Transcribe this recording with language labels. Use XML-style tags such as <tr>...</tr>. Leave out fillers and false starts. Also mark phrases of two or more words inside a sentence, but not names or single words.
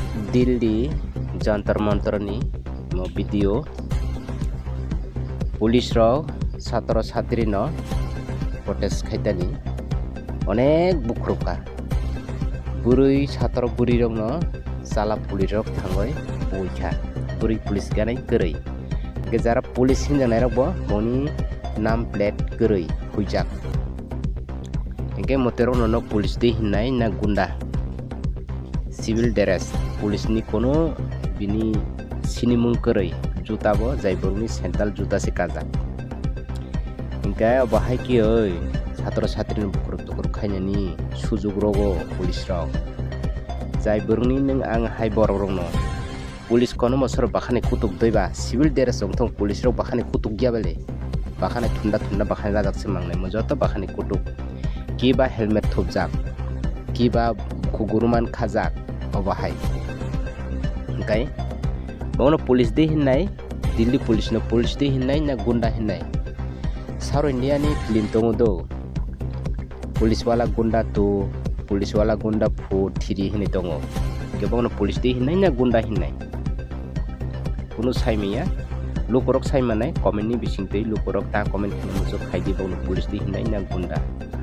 <brx>दिल्ली जंतर मंतरनि भिडिओ पुलिस छात्र छात्री प्रटेस्ट खायतानि अनेक बुख्रुबखा बुरै छात्र बुरी साला पुलिस थांबाय बयखा बुरै पुलिस गानाय गोरै गेजारा पुलिस हिंजानाय मनी</brx> <en>name plate</en> <brx>गोरै हुइजाक इनके मतेरो नो पुलिस दी हिन्नाय ना गुंडा</brx> <en>civil dress</en> <brx>पुलिस नि कोनो बिनी सिनिमुं गोरै जुता बो जायबरनि सेंट्रल जुता से काजा इनके बाहाय कि ओय छात्र छात्री बुख्रुब तुख्रुब खायनानि सुजुग रगो पुलिस जायबरनि नों आं हाय बर रंनो पुलिस कोनो मसर बाखाने कुतुक दैबा</brx> <en>civil dress</en> <brx>जोंथों पुलिस रो बाखाने कुतुक गियाबले बाखाने थुंदा बाखाने लाजाकसे मांगनाय मजत बाखाने कुतुक किबा हेलमेट थुबजाक किबा खुगुरुमान खाजाक अबाहाय ओंखाय बावनो पुलिस दी हिन्नाय दिल्ली पुलिस दी हिन्नाय ना गुंडा हिन्नाय साउथ इंडिया नि फिल्म दङ दो</brx> <hi>पुलिस वाला गुंडा</hi> <brx>तो</brx> <hi>पुलिस वाला गुंडा</hi> <brx>फो थिरि हिने दङ गोबांनो पुलिस दी हिन्नाय ना गुंडा हिन्नाय कुनु साइमिया लुकरक साइमानाय कमेन्टनि बिसिंतै लुकरक ता कमेन्ट खालामनो खायदि बावनो पुलिस दी हिन्नाय ना गुंडा</brx>